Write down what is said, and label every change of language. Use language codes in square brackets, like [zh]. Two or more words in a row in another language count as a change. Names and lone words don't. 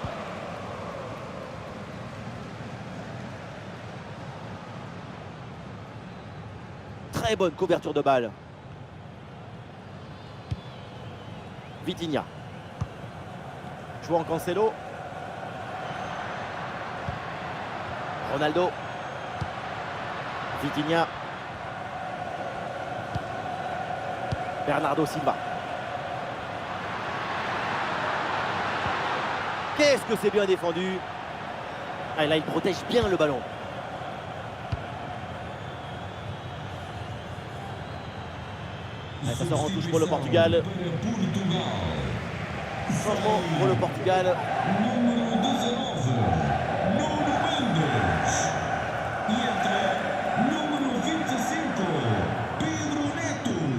[fr] Très bonne couverture de balle. Vitinha. João Cancelo. Ronaldo. Vitinha. Bernardo Silva. Qu'est-ce que c'est bien défendu. Ah, là, il protège bien le ballon. Ah, ça sort en touche pour le Portugal. Changement pour le Portugal. [pt] Número 19, Nuno Mendes. E entra número 25, Pedro Neto.